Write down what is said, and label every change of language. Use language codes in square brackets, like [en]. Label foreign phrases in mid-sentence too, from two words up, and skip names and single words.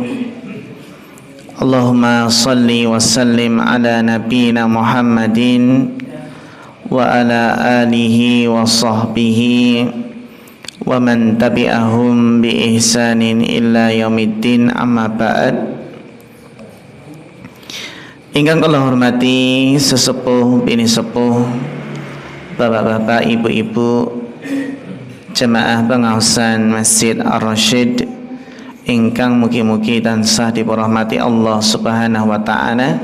[ar] اللهم صل وسلم على نبينا محمد وعلى آله وصحبه ومن تبعهم بإحسان إلى يوم الدين أما بعد. [jv] Ingkang kula hormati sesepuh bini sepuh, bapak-bapak, ibu-ibu, jemaah pengawasan Masjid Ar-Rasyid ingkang mugi-mugi tansah dipunrahmati Allah [ar] سبحانه وتعالى.